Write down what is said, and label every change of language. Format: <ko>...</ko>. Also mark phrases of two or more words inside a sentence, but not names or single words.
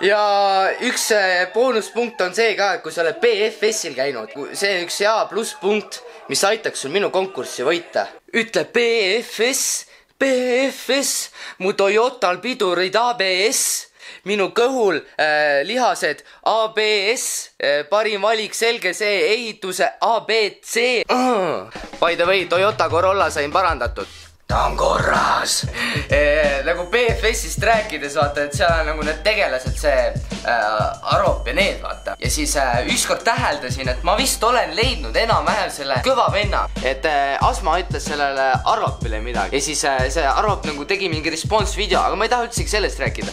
<et>Ja üks boonuspunkt on see ka, et kui sa oled BFS-il käinud, see on üks hea plusspunkt, mis aitaks sul minu konkurssi võita. Ütle BFS, mu Toyotal pidurid ABS, minu kõhul lihased ABS, parim valik selge see, ehituse ABC.</et> <en>By the way,</en> <et>Toyota Corolla sain parandatud. Ta on korras. Nagu BFS-ist rääkides, vaata, et seal on nagu need tegelased, see Arop ja need, vaata. Ja siis ükskord täheldasin, et ma vist olen leidnud enam-vähem selle kõva venna. Et Asma ütles sellele Aropile midagi. Ja siis see Arop nagu tegi mingi</et> <en>response video,</en> <et>aga ma ei taha üldsegi sellest rääkida.</et>